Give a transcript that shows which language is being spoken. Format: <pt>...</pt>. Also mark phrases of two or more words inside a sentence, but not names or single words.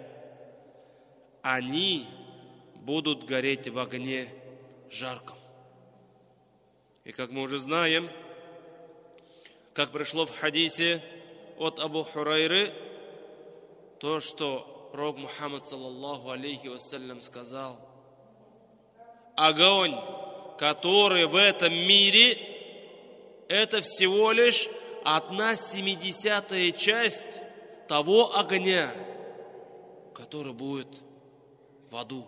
<ru>Они будут гореть в огне жарком. И как мы уже знаем, как пришло в хадисе от Абу Хурайры, то, что пророк Мухаммад</ru> <ar>صلى الله عليه وسلم</ar> <ru>сказал: огонь, который в этом мире, это всего лишь 1/70 часть того огня, который будет в аду.</ru>